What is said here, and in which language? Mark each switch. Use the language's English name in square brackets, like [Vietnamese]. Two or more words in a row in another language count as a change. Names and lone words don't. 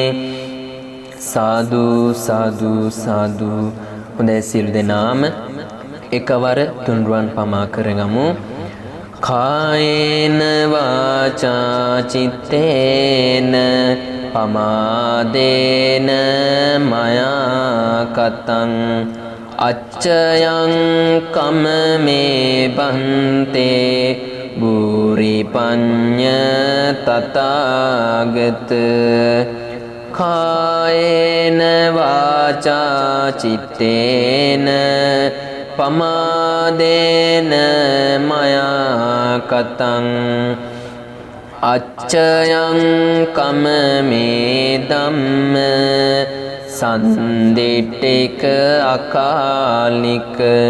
[Pali] සාදු සාදු සාදු. [Sinhala] හොඳයි සියලු දෙනාම එකවර තුන්රුවන් පමා කරගමු. [Pali] කායේන වාචා චිත්තේන පමාදේන මයා කතං අච්චයං කම්මේ බන්තේ බුරි පඤ්ඤ තථාගත. කායේන වාචා චිත්තේන පමාදේන මයා කතං අච්චයං කම්මේ ධම්ම සන්දිට්ඨික අකාලික.